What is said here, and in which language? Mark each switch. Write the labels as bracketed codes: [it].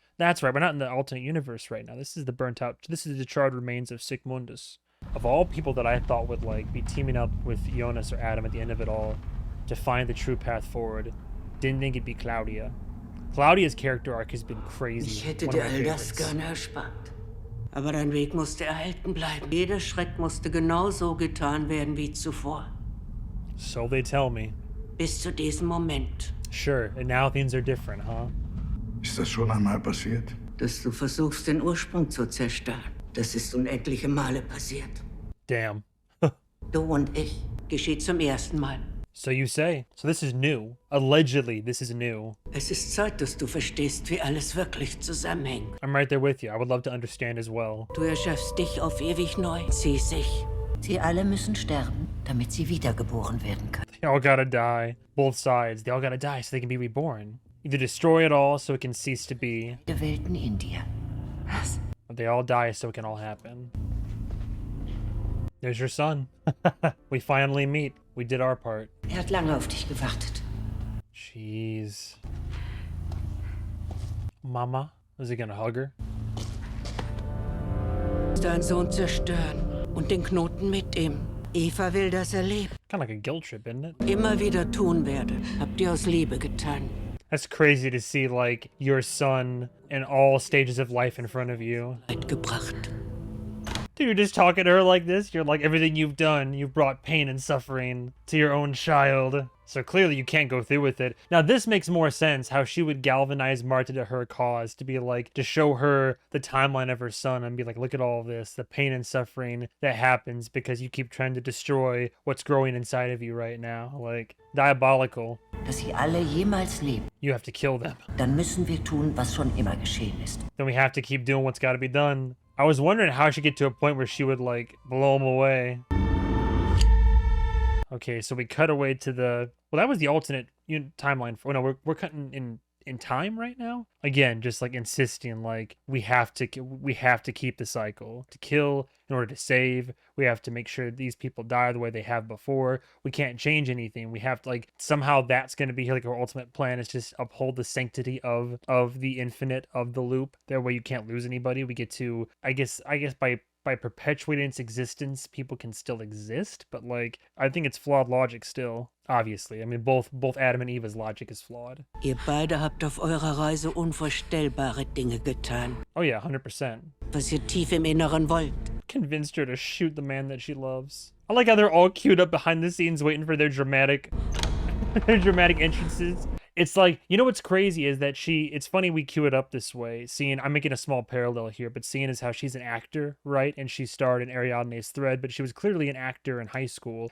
[en] That's right. We're not in the alternate universe right now. This is the burnt out. This is the charred remains of Sigmundus. Of all people that I thought would like be teaming up with Jonas or Adam at the end of it all to find the true path forward, didn't think it'd be Claudia. Claudia's character arc has been crazy. [de] Ich hätte dir all das gerne erspart. Aber dein Weg musste erhalten bleiben. Jeder Schritt musste genauso getan werden wie zuvor. [en] So they tell me. [de] Bis zu diesem Moment. [en] Sure, and now things are different, huh? [de] Ist das schon einmal passiert? Dass du versuchst, den Ursprung zu zerstören. Das ist unendliche Male passiert. [en] Damn. [de] Du und ich. Geschieht zum ersten Mal. [en] So you say. So this is new. Allegedly, this is new. [de] Es ist Zeit, dass du verstehst, wie alles wirklich zusammenhängt. [en] I'm right there with you. I would love to understand as well. [de] Du erschaffst dich auf ewig neu. Sie sich. Sie alle müssen sterben, damit sie wiedergeboren werden können. [en] They all gotta die. Both sides. They all gotta die so they can be reborn. Either destroy it all so it can cease to be. [de] Die Welten in dir. Was? [en] Or they all die so it can all happen. There's your son. We finally meet. We did our part. [de] Hat lange auf dich gewartet. [en] Jeez. Mama? Is he gonna hug her? [de] Deinen Sohn zerstören und den Knoten mit ihm. Eva will das erleben. [en] Kind of like a guilt trip, isn't it? [de] Immer wieder tun werde. Habt ihr aus Liebe getan. [en] That's crazy to see, like, your son in all stages of life in front of you. [de] Gebracht. [en] Dude, you're just talking to her like this? You're like, everything you've done, you've brought pain and suffering to your own child. So clearly you can't go through with it. Now this makes more sense, how she would galvanize Marta to her cause, to be like, to show her the timeline of her son and be like, look at all this, the pain and suffering that happens because you keep trying to destroy what's growing inside of you right now. Like, diabolical. [de] Dass sie alle jemals leben. [en] You have to kill them. [de] Dann müssen wir tun, was schon immer geschehen ist. [en] Then we have to keep doing what's got to be done. I was wondering how she'd get to a point where she would, like, blow him away. Okay, so we cut away to the... Well, that was the alternate timeline. For, no, we're cutting in time right now. Again, just, like, insisting, like, we have to keep the cycle. To kill in order to save. We have to make sure these people die the way they have before. We can't change anything. We have to, like, somehow that's going to be, like, our ultimate plan is just uphold the sanctity of the infinite, of the loop. That way you can't lose anybody. We get to, I guess by perpetuating its existence, people can still exist, but like I think it's flawed logic still. Obviously, I mean both Adam and Eva's logic is flawed. [de] Ihr beide habt auf eurer Reise unvorstellbare Dinge getan. [en] Oh yeah, 100%. [de] Was ihr tief im Inneren wollt. [en] Convinced her to shoot the man that she loves. I like how they're all queued up behind the scenes waiting for their dramatic entrances. It's like, you know what's crazy is that it's funny we cue it up this way, seeing, I'm making a small parallel here, but seeing as how she's an actor, right? And she starred in Ariadne's Thread, but she was clearly an actor in high school.